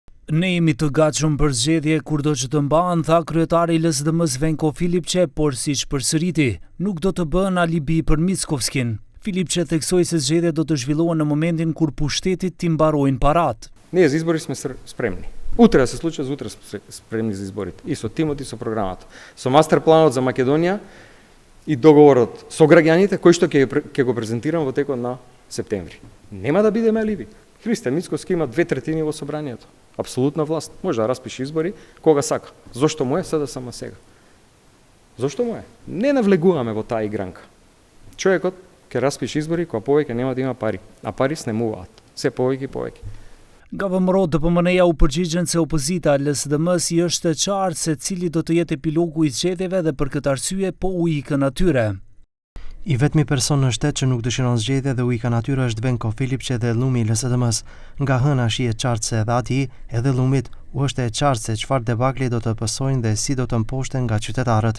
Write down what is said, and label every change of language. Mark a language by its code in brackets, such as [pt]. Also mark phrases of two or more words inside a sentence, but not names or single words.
[sq] Ne jemi të gatshëm për zgjedhje kurdo që të mbahen, tha kryetari i LSDM-s Venko Filipçe, por siç përsëriti, nuk do të bën alibi për Mickovskin. Filipçe theksoi se zgjedhjet do të zhvillohen në momentin kur pushtetit t'i mbarojnë parat. [mk] Ние за избори сме спремни. Утре да се случи, за утре сме спремни за изборите. И со тимот и со програмата. Со мастер планот за Македонија и договорот со граѓаните кој што ќе го презентирам во текот на септември. Нема да бидеме алиби. Христијан Мицковски има 2/3 во собранието. Апсолутна власт. Може да распише избори кога сака. Зошто му е СДСМ сега? Зошто му е? Не навлегуваме во таа игранка. Човекот ќе распише избори кога повеќе нема да има пари, а пари снемуваат. Се повеќе и повеќе. [sq] Gavëmëro DPMN-ja u përgjigjen se opozita LSDM-s i është e qartë se cili do të jetë epilogu i zgjedhjeve dhe për këtë arsye po u ikën atyre. I vetmi person në shtet që nuk dëshiron zgjedhje dhe u ikën atyre është Venko Filipçe dhe llumi i LSDM-s. Nga hëna shihet qartë se edhe ati, edhe llumit, u është e qartë se çfarë debakli do të pësojnë dhe si do të mposhten nga qytetarët.